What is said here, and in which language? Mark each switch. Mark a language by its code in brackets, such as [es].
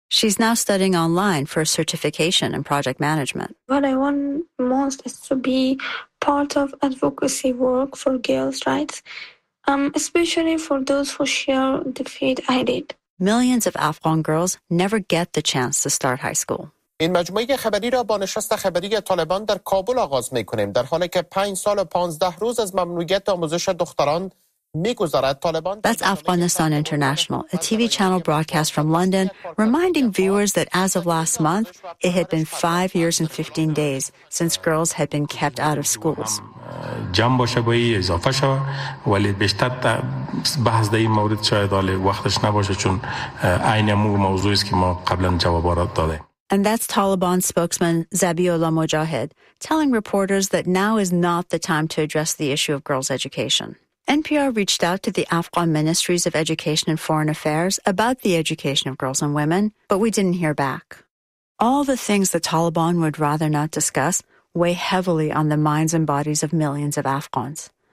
[en] She's now studying online for a certification in project management. What I want most is to be part of advocacy work for girls' rights, especially for those who share the fate I did. Millions of Afghan girls never get the chance to start high school. [fa] این مجموعه خبری را با نشست خبری طالبان در کابل آغاز می کنیم. در حالی که 5 سال و 15 روز از ممنوعیت آموزش دختران می گذرد، طالبان... [en] That's Afghanistan International, a TV channel broadcast from London, reminding viewers that as of last month, it had been 5 years and 15 days since girls had been kept out of schools. [fa] جمع باشه با این اضافه شد، ولی بیشتر بحث در این مورد شاید وقتش نباشه چون این موضوعی است که ما قبلا جواب را داده. [en] And that's Taliban spokesman Zabihullah Mujahid telling reporters that now is not the time to address the issue of girls' education. NPR reached out to the Afghan Ministries of Education and Foreign Affairs about the education of girls and women, but we didn't hear back. All the things the Taliban would rather not discuss weigh heavily on the minds and bodies of millions of Afghans.